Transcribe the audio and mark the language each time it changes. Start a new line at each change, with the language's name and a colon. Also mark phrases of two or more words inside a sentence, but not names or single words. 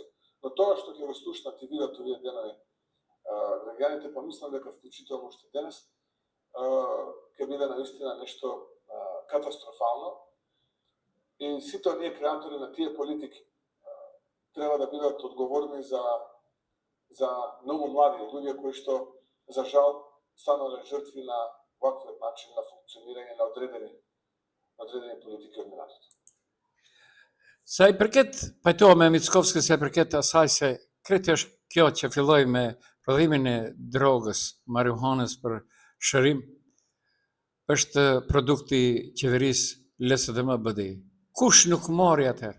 Macedonian: но тоа што ќе го слушнат и видат овие денови граѓаните, помислам дека вклучително уште денес ќе биде наистина нешто катастрофално, и сите оние креатори на тие политики треба да бидат одговорни за многу млади луѓе кои што, за жал, станале жртви на ваквиот начин на функционирање на одредени политики од минатото.
Albanian: Sa i përket, pajtoa me Mickovski se i përket asaj se kreti është kjo që filloi me prodhimin e drogës, marihuanës për shërim, është produkti qeverisë LSDM BDI. Kush nuk mori atëherë?